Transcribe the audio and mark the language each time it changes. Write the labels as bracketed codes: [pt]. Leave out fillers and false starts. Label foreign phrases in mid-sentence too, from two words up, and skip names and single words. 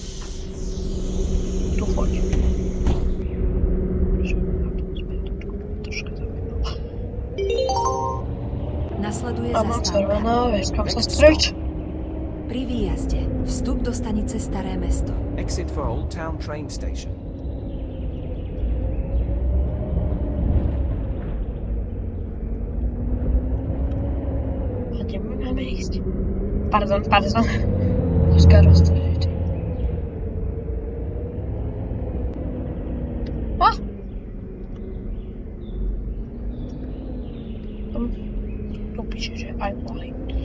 [sk] Tu choď. Nasleduje A mám zastávka. červená, vieš kam sa strieť? Pri výjazde. Vstup do stanice Staré mesto. [en] Exit for Old Town train station. [sk] A kde máme ísť? Pardon. Troška roztržiť. Tu píše, že [en] I like.